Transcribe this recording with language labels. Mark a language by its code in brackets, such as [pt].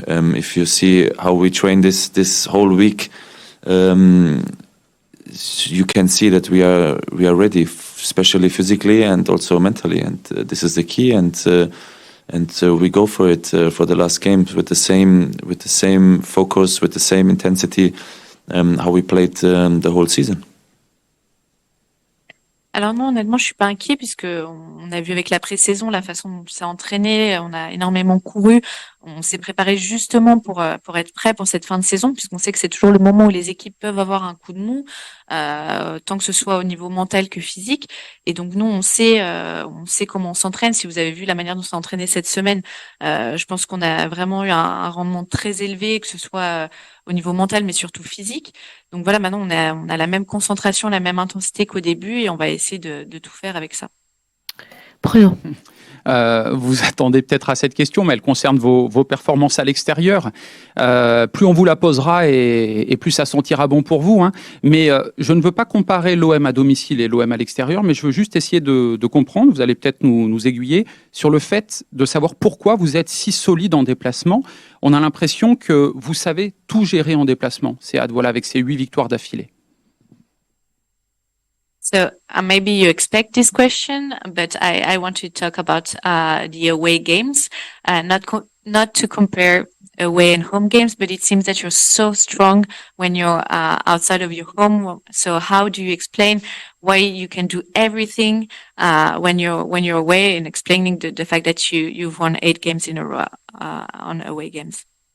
[en] If you see how we train this whole week, you can see that we are ready, especially physically and also mentally, and this is the key. And we go for it for the last games with the same focus, with the same intensity, how we played the whole season. [fr] Alors non, honnêtement, je suis pas inquiet puisque on a vu avec la pré-saison la façon dont on s'est entraîné, on a énormément couru, on s'est préparé justement pour être prêt pour cette fin de saison, puisqu'on sait que c'est toujours le moment où les équipes peuvent avoir un coup de mou, tant que ce soit au niveau mental que physique. Et donc nous, on sait comment on s'entraîne. Si vous avez vu la manière dont on s'est entraîné cette semaine, je pense qu'on a vraiment eu un rendement très élevé, que ce soit au niveau mental, mais surtout physique. Donc voilà, maintenant on a la même concentration, la même intensité qu'au début, et on va essayer de tout faire avec ça. Bruno. Vous attendez peut-être à cette question, mais elle concerne vos performances à l'extérieur. Plus on vous la posera et plus ça sentira bon pour vous. Hein. Mais je ne veux pas comparer l'OM à domicile et l'OM à l'extérieur, mais je veux juste essayer de comprendre, vous allez peut-être nous aiguiller, sur le fait de savoir pourquoi vous êtes si solide en déplacement. On a l'impression que vous savez tout gérer en déplacement. C'est voilà, avec ces 8 victoires d'affilée. [en] So maybe you expect this question, but I want to talk about the away games, not to compare away and home games, but it seems that you're so strong when you're outside of your home. So how do you explain why you can do everything when you're away, and explaining the fact that you've won 8 games in a row on away games?